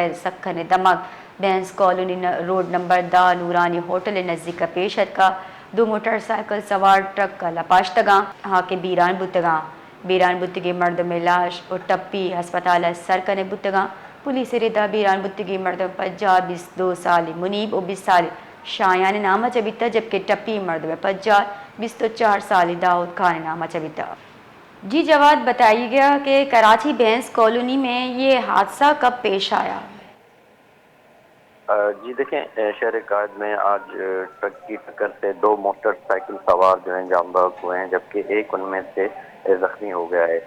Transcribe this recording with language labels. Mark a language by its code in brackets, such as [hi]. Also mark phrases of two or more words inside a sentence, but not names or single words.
[bal] سکھن دمک بینس کالونی روڈ نمبر دا نورانی ہوٹل نزدیک پیشت کا دو موٹر سائیکل سوار ٹرک کا لپاشتگاں ہاں کے بیران بتگی مردم لاش اور ٹپی ہسپتال سرکن بتگاں پولیس ردہ بیران بتگی مردم پجا 22 سالی منیب اور 20 سالی شایان نامہ چبیتا جبکہ ٹپی مردم پجا 24 سالی داؤد خان نامہ چبیتا۔ [ur] جی جواد بتائی گیا کہ کراچی بینس کالونی میں یہ حادثہ کب پیش آیا؟ جی دیکھیں شہر قائد میں آج ٹرک کی ٹکر سے دو موٹر سائیکل سوار جو ہیں جاں بحق ہوئے ہیں جبکہ ایک ان میں سے زخمی ہو گیا ہے۔